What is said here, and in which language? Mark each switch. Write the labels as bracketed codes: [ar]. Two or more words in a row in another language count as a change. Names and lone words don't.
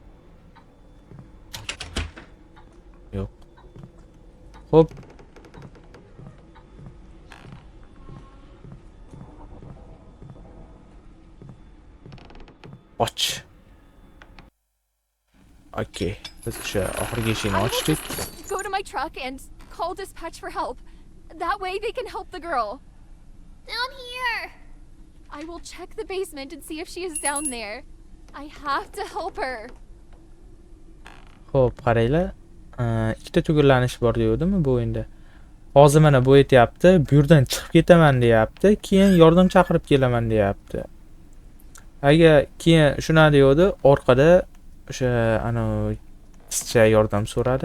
[uz] Yo'q. Hop. Och. Okay, biz o'sha oxirgi eshikni ochdik. [en] Go to my truck and call dispatch for help. That way they can help the girl. Down here. I will check the basement and see if she is down there. I have to help her. [uz] Xo'p, qaranglar. Ikkita tugurlanish bor deyordimi bu endi. Hozir mana bu aytayapti, bu yerdan chiqib ketaman deyapti, keyin yordam chaqirib kelaman deyapti. Agar keyin shuna deyodi, orqada o'sha qizcha yordam so'radi.